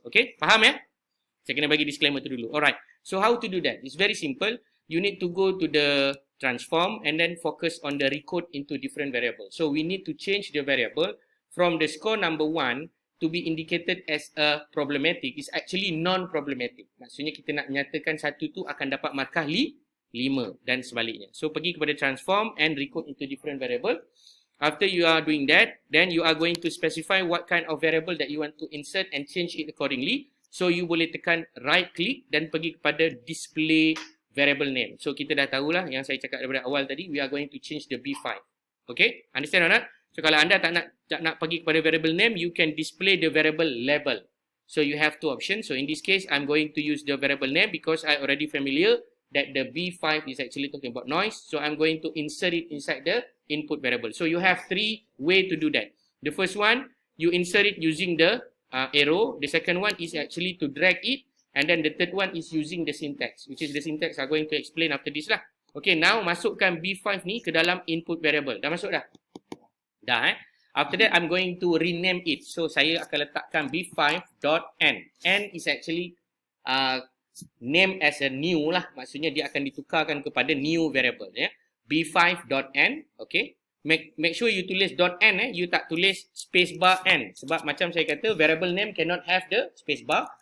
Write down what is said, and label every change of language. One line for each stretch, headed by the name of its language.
English: Okay?
Malay: Faham ya? Saya kena bagi disclaimer tu dulu.
English: Alright. So how to do that? It's very simple. You need to go to the transform and then focus on the recode into different variables. So we need to change the variable from the score number 1 to be indicated as a problematic is actually non-problematic.
Malay: Maksudnya kita nak menyatakan satu tu akan dapat markah 5 dan sebaliknya.
English: So
Malay: pergi kepada
English: transform and recode into different variable. After you are doing that, then you are going to specify what kind of variable that you want to insert and change it accordingly. So you
Malay: boleh tekan
English: right click
Malay: dan pergi kepada
English: display variable name. So
Malay: kita dah tahulah yang saya cakap daripada awal tadi,
English: we are going to change the B5. Okay? Understand or not? So
Malay: kalau anda tak nak pergi kepada
English: variable name, you can display the variable label. So you have two options. So in this case, I'm going to use the variable name because I already familiar that the B5 is actually talking about noise. So I'm going to insert it inside the input variable. So you have 3 ways to do that. The first one, you insert it using the arrow. The second one is actually to drag it. And then the third one is using the syntax, which is the syntax I'm going to explain after this lah.
Malay: Okay, now masukkan B5 ni ke dalam input variable. Dah masuk dah?
English: Dah After that, I'm going to rename it.
Malay: So, saya akan letakkan b5.n.
English: N is actually name as a new lah.
Malay: Maksudnya dia akan ditukarkan kepada
English: new variable.
Malay: b5.n. Okay.
English: Make sure you
Malay: tulis
English: .n. You
Malay: tak tulis
English: spacebar n.
Malay: Sebab macam saya kata,
English: variable name cannot have the spacebar.